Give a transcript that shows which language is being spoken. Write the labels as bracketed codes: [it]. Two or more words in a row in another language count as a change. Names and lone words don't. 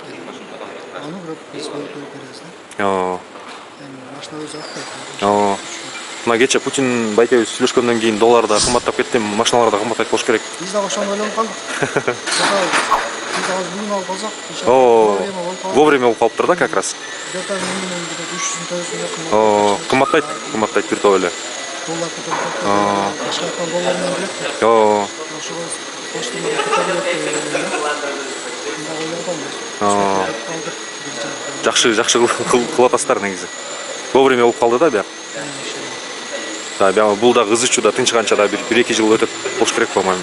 [ky] Аны бирок биз бөлүп беребиз да. Эми машина өзү алып. Мына кече Путин байкебиз сүйлөшкөндөн кийин доллар да кымбаттап кетти, машиналар да кымбаттайт болуш керек. Биз дагы ошону ойлонуп калдык. Биз дагы бүгүн алып калсак, Вовремя болуп калыптыр да [ru] как раз. Где-то минимум 300 якын. [ky] Кымбаттайт бир топ эле. Доллар көтөрүп кетти. Башка доллар менен билет. Ошого поштаны көтөрүп Жакшы кылып атасыздар негизи. Вовремя болуп калды да бияк. Да, бул да ызычуу да тынчыганча да бир 1-2 жыл өтөт болуш керек по-моему.